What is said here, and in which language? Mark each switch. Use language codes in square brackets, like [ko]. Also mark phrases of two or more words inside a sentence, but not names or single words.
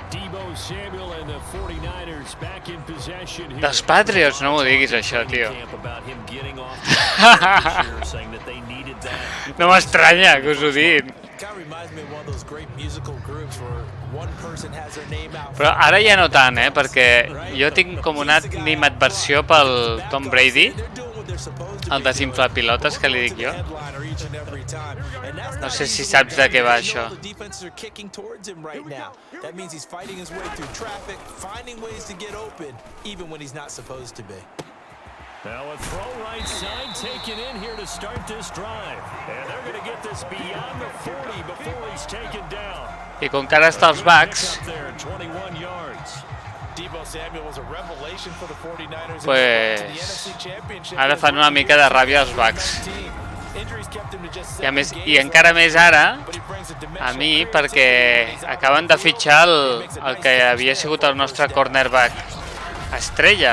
[en] Deebo Samuel and the 49ers back in possession here. [ca] Dels Patriots, no m'ho diguis això, tio. No m'estranya que us ho diguin. Però ara ja no tant, perquè jo tinc com una animadversió pel Tom Brady, el desinflapilotes que li dic jo. No sé si saps de què va això. [en] Now a throw right side taken in here to start this drive. And they're going to get this beyond the 40 before he's taken down. [ca] I com que ara està als Bucks, pues ara fan una mica de ràbia als Bucks. I encara més ara, a mi, perquè acaben de fitxar el que havia sigut el nostre cornerback estrella.